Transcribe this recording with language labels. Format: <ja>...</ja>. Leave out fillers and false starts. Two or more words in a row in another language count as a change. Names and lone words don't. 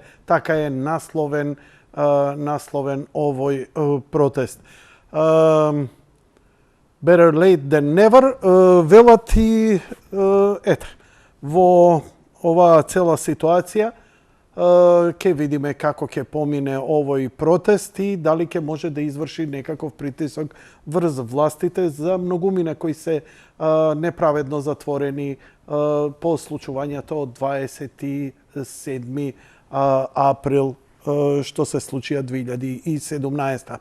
<mk>Така е насловен овој протест.</mk> <en>Better late than never,</en> <mk>велат и во оваа цела ситуација, ќе видиме како ќе помине овој протест и дали ќе може да изврши некаков притисок врз властите за многумина кои се неправедно затворени по случувањето од 27 април што се случија 2017.</mk>